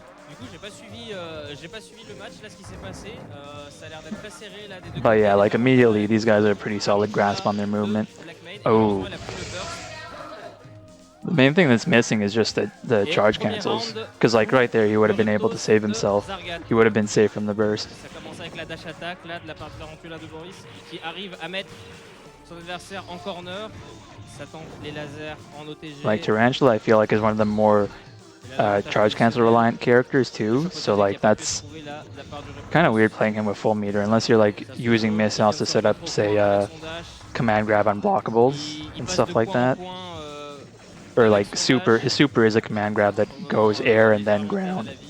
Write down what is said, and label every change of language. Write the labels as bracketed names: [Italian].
[French] Du coup, j'ai pas suivi le match là, ce qui s'est passé. Ça a l'air d'être très serré là des deux. [English] But yeah, like immediately, these guys are a pretty solid grasp on their movement. Oh. The main thing that's missing is just the charge cancels. Because like right there, he would have been able to save himself. He would have been safe from the burst. [French] Ça commence avec la dash attack là, de la part de Tarantula de Boris, qui arrive à mettre son adversaire en corner. Ça tente les lasers en OTG. [English] Like Tarantula, I feel like is one of the more charge cancel reliant characters too. So like that's kind of weird playing him with full meter unless you're like using missiles to set up, say, command grab unblockables and stuff like that. Or like his super is a command grab that goes air and then ground.